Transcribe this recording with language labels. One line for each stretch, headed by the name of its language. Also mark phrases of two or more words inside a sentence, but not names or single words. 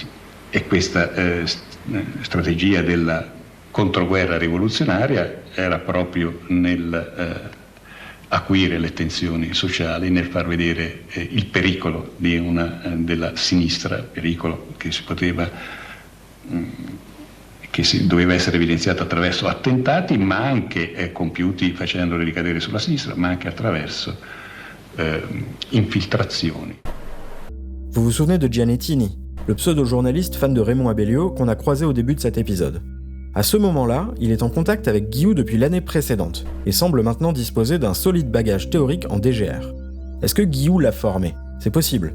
Italian: E questa strategia della controguerra rivoluzionaria era proprio nel acuire le tensioni sociali, nel far vedere il pericolo della sinistra, pericolo che si doveva essere evidenziato attraverso attentati, ma anche compiuti facendoli ricadere sulla sinistra, ma anche attraverso infiltrazioni.
French: Vous vous souvenez de Giannettini, le pseudo-journaliste fan de Raymond Abellio qu'on a croisé au début de cet épisode. À ce moment-là, il est en contact avec Guillou depuis l'année précédente, et semble maintenant disposer d'un solide bagage théorique en DGR. Est-ce que Guillou l'a formé ? C'est possible.